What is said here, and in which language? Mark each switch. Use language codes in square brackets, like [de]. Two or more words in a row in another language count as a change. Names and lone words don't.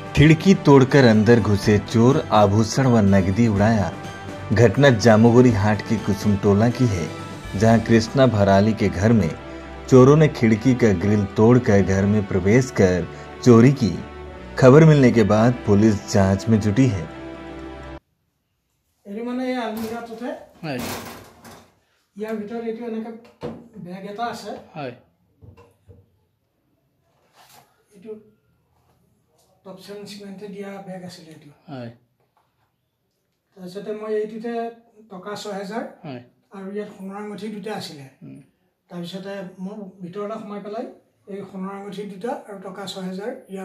[hi] खिड़की तोड़कर अंदर घुसे चोर, आभूषण व नकदी उड़ाया। घटना जामुगुरी हाट की कुसुमटोला की है, जहां कृष्णा भराली के घर में चोरों ने खिड़की का ग्रिल तोड़कर घर में प्रवेश कर चोरी की। खबर मिलने के बाद पुलिस जांच में जुटी है। [as] টপচন সিমেন্টে দিয়া বেগ আছিল এটো হয় তাৰপিছতে মই এইটোতে টকা 6000 হয় আৰু ইয়াত সোণৰ আঙঠি দুটা আছিল তাৰপিছতে মই ভিতৰটা সোমাই পেলাই এই সোণৰ আঙঠি দুটা আৰু টকা 6000 ইয়াৰ